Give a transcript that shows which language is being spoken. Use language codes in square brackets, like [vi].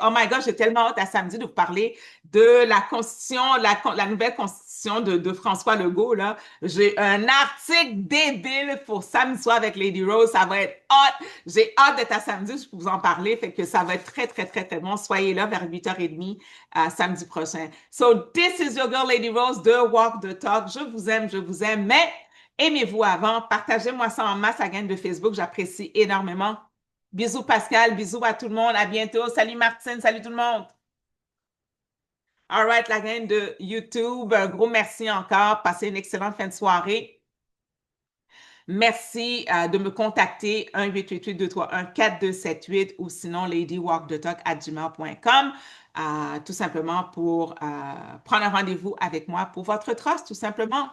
[en] Oh my God, [fr] j'ai tellement hâte à samedi de vous parler de la Constitution, la nouvelle Constitution de François Legault, là. J'ai un article débile pour samedi soir avec Lady Rose. Ça va être hot. J'ai hâte d'être à samedi, je peux vous en parler. Fait que ça va être très, très, très, très bon. Soyez là vers 8h30 samedi prochain. [en] So, this is your girl, Lady Rose, de Walk the Talk. [fr] Je vous aime, mais aimez-vous avant. Partagez-moi ça en masse à la gang de Facebook. J'apprécie énormément. Bisous Pascal, bisous à tout le monde. À bientôt. Salut Martine, salut tout le monde. [en] All right, la gang de YouTube, [fr] un gros merci encore. Passez une excellente fin de soirée. Merci de me contacter 1-888-231-4278 ou sinon ladywalkthetalk@gmail.com, tout simplement pour prendre un rendez-vous avec moi pour votre trust, tout simplement.